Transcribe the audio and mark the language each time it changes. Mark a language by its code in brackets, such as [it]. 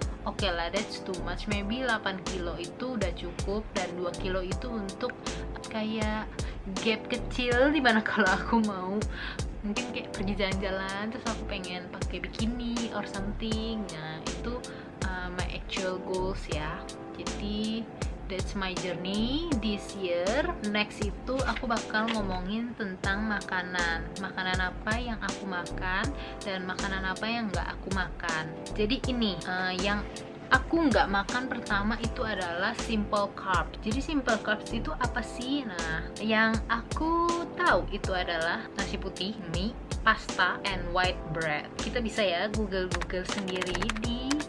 [id] Oke lah, [en] that's too much. [id] Maybe 8 kilo itu udah cukup, dan 2 kilo itu untuk kayak gap kecil dimana kalau aku mau mungkin kayak pergi jalan-jalan, terus aku pengen pakai bikini [en] or something. [id] Nah, itu [en] my actual goals [id] ya. Jadi [en] that's my journey this year. [id] Next itu aku bakal ngomongin tentang makanan. Makanan apa yang aku makan dan makanan apa yang nggak aku makan. Jadi ini yang aku nggak makan pertama itu adalah simple carbs. Jadi simple carbs itu apa sih? Nah, yang aku tahu itu adalah nasi putih, mie, pasta, and white bread. Kita bisa ya Google sendiri di